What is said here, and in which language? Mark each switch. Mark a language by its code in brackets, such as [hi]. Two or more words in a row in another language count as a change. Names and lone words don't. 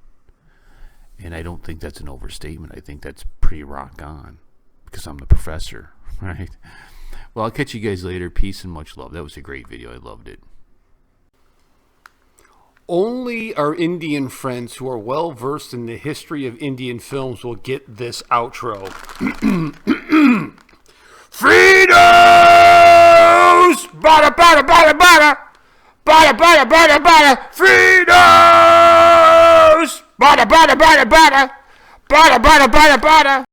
[en] And I don't think that's an overstatement. I think that's pretty rock on, because I'm the professor, right? Well, I'll catch you guys later. Peace and much love. That was a great video. I loved it. Only our Indian friends who are well versed in the history of Indian films will get this outro. Fritos! Bada, bada, bada, bada! Bada, bada, bada, bada! Fritos! Bada, bada, bada, bada! Bada, bada, bada, bada!